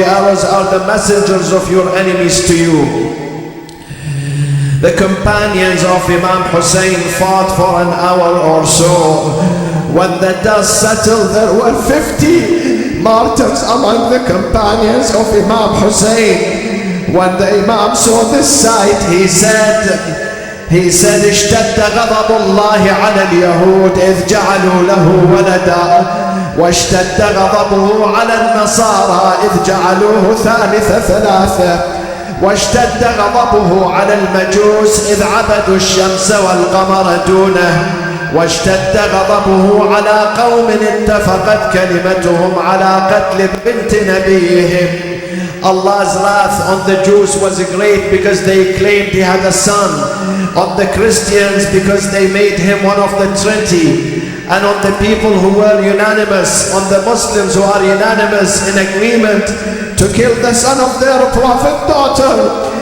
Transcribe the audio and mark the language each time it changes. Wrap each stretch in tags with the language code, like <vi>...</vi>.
<en>The arrows are the messengers of your enemies to you. The companions of Imam Hussein fought for an hour or so. When the dust settled, there were 50 martyrs among the companions of Imam Hussein. When the Imam saw this sight, he said,</en> <ar>اشتد غضب الله على اليهود إذ جعلوا له ولدا واشتد غضبه على النصارى إذ جعلوه ثالث ثلاثة واشتد غضبه على المجوس إذ عبدوا الشمس والقمر دونه واشتد غضبه على قوم اتفقت كلمتهم على قتل بنت نبيهم.</ar> <en>Allah's wrath on the Jews was great because they claimed he had a son, on the Christians because they made him one of the Trinity, and on the people who were unanimous, on the Muslims who are unanimous in agreement to kill the son of their prophet daughter.</en>